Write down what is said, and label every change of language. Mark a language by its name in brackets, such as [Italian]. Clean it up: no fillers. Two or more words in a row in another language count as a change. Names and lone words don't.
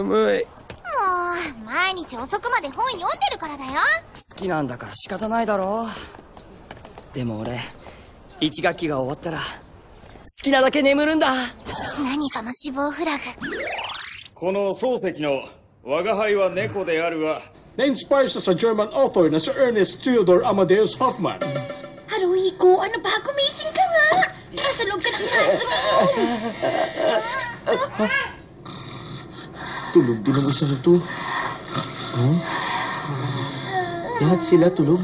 [Japanese] もう、毎日遅くまで本読んでるからだよ。好きなんだから仕方ないだろう。でも俺、1学期が終わったら、好きなだけ眠るんだ。何その死亡フラグ。この漱石の我が輩は猫であるは [Filipino] na-inspire siya sa [English] German author [Filipino] na si Ernest Theodor Amadeus Hoffmann. Haruhiko, ano ba? Gumising ka nga! Nasa loob ka ng classroom! Tulog din ang isa na to. Huh? Lahat sila tulog?